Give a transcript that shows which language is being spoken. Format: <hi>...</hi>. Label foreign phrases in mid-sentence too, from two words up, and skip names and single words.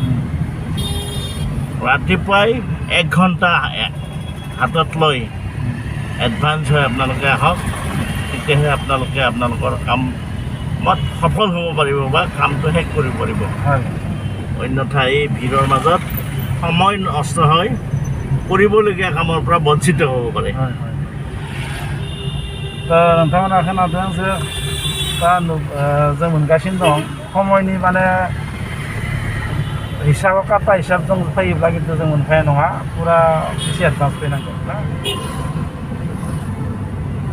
<as>ৰাতিপুৱাই 1 ঘণ্টা হাতত লৈ এডভান্স হৈ আপোনালোকে আহক তেতিয়াহে আপোনালোকে আপোনালোকৰ কামত সফল হ'ব পাৰিব বা কামটো শেষ কৰিব পাৰিব অন্যথা এই ভিৰৰ মাজত সময় নষ্ট হৈ কৰিবলগীয়া কামৰ পৰা বঞ্চিত হ'ব পাৰে</as> <brx>नोंथांमोना खोनादों जे दा जों मोनगासिनो दं समयनि माने हिसाबाव काटा हिसाबजों फैयोब्ला खिन्थु जों मोनखाया नङा पुरा एसे एडभान्स फैनांगोन ना</brx>